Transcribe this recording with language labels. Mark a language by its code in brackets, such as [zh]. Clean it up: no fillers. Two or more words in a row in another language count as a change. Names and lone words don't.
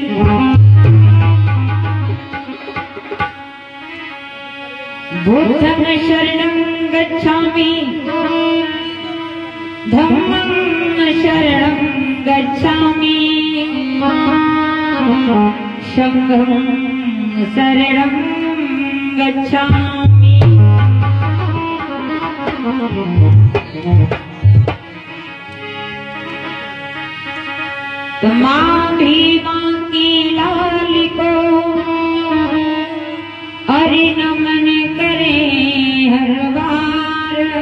[pi] बुद्धं शरणं गच्छामि, धम्मं शरणं गच्छामि, संघं शरणं गच्छामि। [hi] मां भीमा की लाली को हरि नमन करे हर बार।